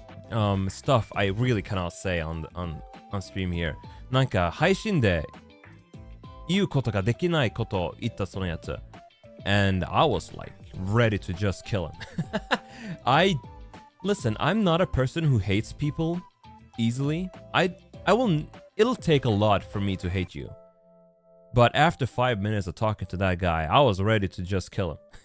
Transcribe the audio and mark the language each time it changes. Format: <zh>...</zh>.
<en>Stuff I really cannot say on stream here.</en> <ja>なんか配信で言うことができないことを言ったそのやつ。</ja> <en>And I was like ready to just kill him. Listen, I'm not a person who hates people easily. It'll take a lot for me to hate you. But after 5 minutes of talking to that guy, I was ready to just kill him.</en>